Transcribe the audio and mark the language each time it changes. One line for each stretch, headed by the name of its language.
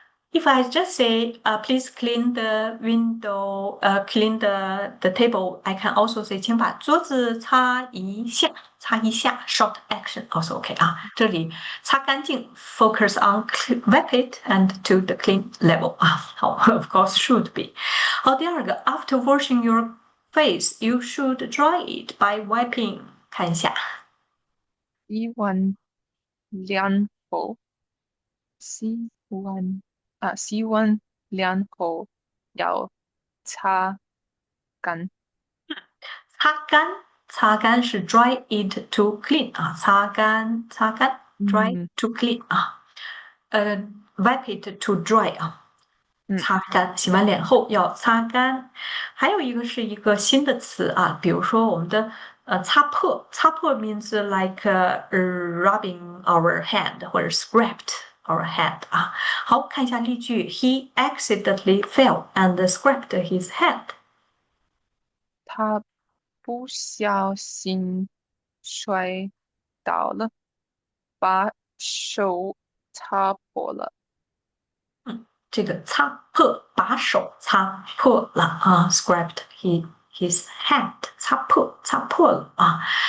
English: If I just say, please clean the window, clean the table, I can also say,
Chinese: 请把桌子擦一下，擦一下，
English: short action also OK 啊。
Chinese: 这里擦干净，
English: focus on wipe it and to the clean level 啊。好，of course should be。好，
Chinese: 第二个，
English: after washing your face, you should dry it by wiping。
Chinese: 看一下，洗完凉后，洗完洗完凉后要擦干，擦干，擦干是
English: dry it to clean
Chinese: 啊，擦干，擦干，dry 嗯
English: to clean 啊，呃，wipe it to dry 啊，嗯，
Chinese: 擦干，洗完脸后要擦干。还有一个是一个新的词啊，比如说我们的擦破，擦破
English: means like rubbing our hand
Chinese: 或者
English: scraped our hand
Chinese: 啊。
English: 好，看一下例句，He accidentally fell and scraped his hand。
Chinese: 他不小心摔倒了，把手擦破了。这个擦破，把手擦破了啊，
English: scraped his hand，
Chinese: 擦破，擦破了啊。